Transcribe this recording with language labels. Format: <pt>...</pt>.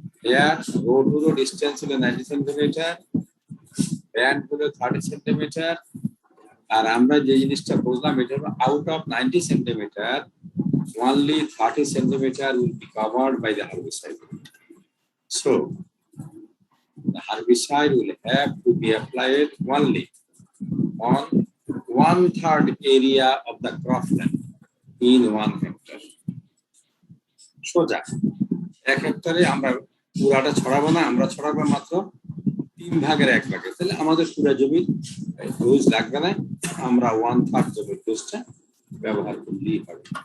<bn>Air road হলো distance হলো 90 centimetre, band হলো 30 সেন্টিমিটার, আর আমরা যে জিনিসটা বুঝলাম এটা হলো out of 90 centimetre</bn> <en>only 30 centimeter will be covered by the herbicide. So the herbicide will have to be applied only on 1/3 area of the cropland in 1 hectare.</en> <bn>সোজা 1 হেক্টরে আমরা পুরাটা ছড়াবো না, আমরা ছড়াবো মাত্র 3 ভাগের 1 ভাগে। তাহলে আমাদের পুরো জমির ডোজ লাগবে না, আমরা 1/3 জমির ডোজটা ব্যবহার করলেই হবে।</bn>